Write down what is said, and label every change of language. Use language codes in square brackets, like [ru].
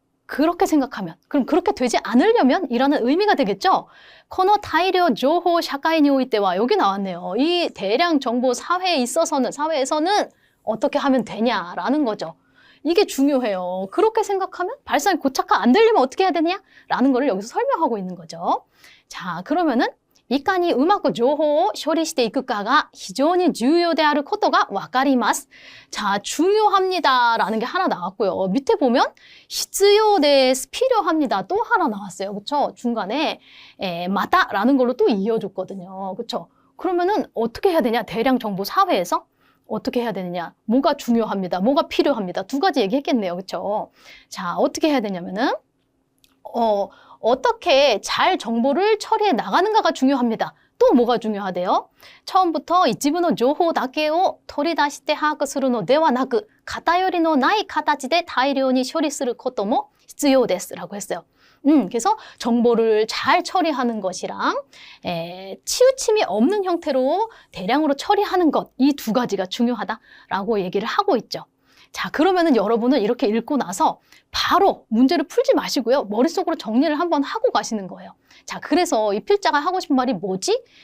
[ko] 그렇게 생각하면, 그럼 그렇게 되지 않으려면 이라는 의미가 되겠죠. [ja] 코노 다이료 조호 샤카이니 오이때와 [ko] 여기 나왔네요. 이 대량 정보 사회에 있어서는 사회에서는 어떻게 하면 되냐라는 거죠. 이게 중요해요. 그렇게 생각하면 발상이 고착화 안 되려면 어떻게 해야 되냐라는 거를 여기서 설명하고 있는 거죠. 자, 그러면은 [ja] いかにうまく情報を処理していくかが非常に重要であることがわかります. [ko] 자, 중요합니다라는 게 하나 나왔고요. 밑에 보면 [ja] 必要です, [ko] 필요합니다. 또 하나 나왔어요. 그렇죠? 중간에 맞다라는 걸로 또 이어줬거든요. 그렇죠? 그러면은 어떻게 해야 되냐? 대량 정보 사회에서 어떻게 해야 되느냐? 뭐가 중요합니다. 뭐가 필요합니다. 두 가지 얘기했겠네요. 그렇죠? 자, 어떻게 해야 되냐면은 어떻게 잘 정보를 처리해 나가는가가 중요합니다. 또 뭐가 중요하대요? 처음부터 [ja] 이지분의情報だけを取り出して把握するのではなく偏りのない形で大量に処理することも必要です [ko] 라고 했어요. 그래서 정보를 잘 처리하는 것이랑 치우침이 없는 형태로 대량으로 처리하는 것, 이 두 가지가 중요하다라고 얘기를 하고 있죠. 자, 그러면은 여러분은 이렇게 읽고 나서 바로 문제를 풀지 마시고요. 머릿속으로 정리를 한번 하고 가시는 거예요. 자, 그래서 이 필자가 하고 싶은 말이 뭐지?